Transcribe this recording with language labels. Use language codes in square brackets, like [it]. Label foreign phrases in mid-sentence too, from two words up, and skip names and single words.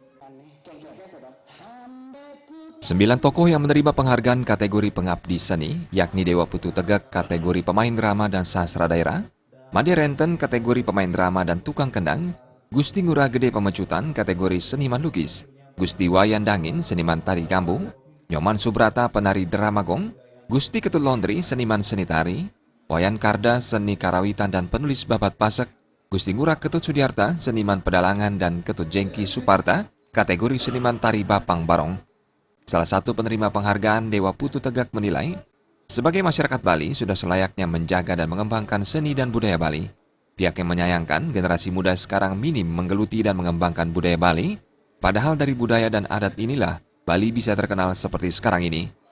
[id] 9 tokoh yang menerima penghargaan kategori pengabdi seni, yakni Dewa Putu Tegak kategori pemain drama dan sastra daerah, Made Renten kategori pemain drama dan tukang kendang, Gusti Ngurah Gede Pemecutan kategori seniman lukis, Gusti Wayan Dangin seniman tari kampung, Nyoman Subrata penari dramagong, Gusti Ketut Laundry seniman seni tari, Wayan Karda seni karawitan dan penulis babat pasek, Gusti Ngurah Ketut Sudiarta seniman pedalangan dan Ketut Jengki Suparta kategori seniman tari Bapang Barong. Salah satu penerima penghargaan Dewa Putu Tegak menilai, sebagai masyarakat Bali sudah selayaknya menjaga dan mengembangkan seni dan budaya Bali. Pihaknya menyayangkan generasi muda sekarang minim menggeluti dan mengembangkan budaya Bali, padahal dari budaya dan adat inilah Bali bisa terkenal seperti sekarang ini.